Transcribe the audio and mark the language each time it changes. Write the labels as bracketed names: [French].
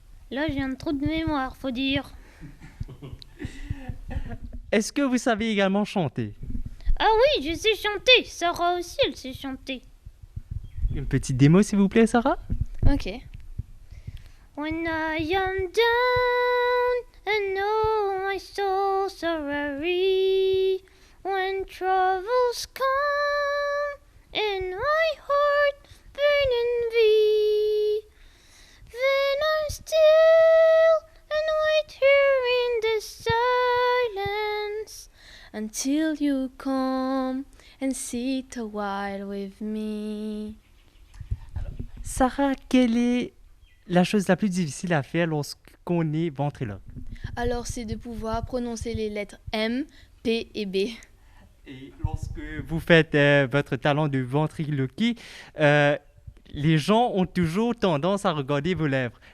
[French] Là, j'ai un trou de mémoire, faut dire. Est-ce que vous savez également chanter? Ah oui, je sais chanter. Sarah aussi, elle sait chanter. Une petite démo, s'il vous plaît, Sarah? Ok. [English] When I am down and oh my soul so weary, when troubles come and my heart burning thee, then I'm still and wait here in the silence Until you come and sit a while with me. [French] Sarah, quelle est la chose la plus difficile à faire lorsqu'on est ventriloque? Alors, c'est de pouvoir prononcer les lettres M, P et B. Et lorsque vous faites votre talent de ventriloquie, les gens ont toujours tendance à regarder vos lèvres.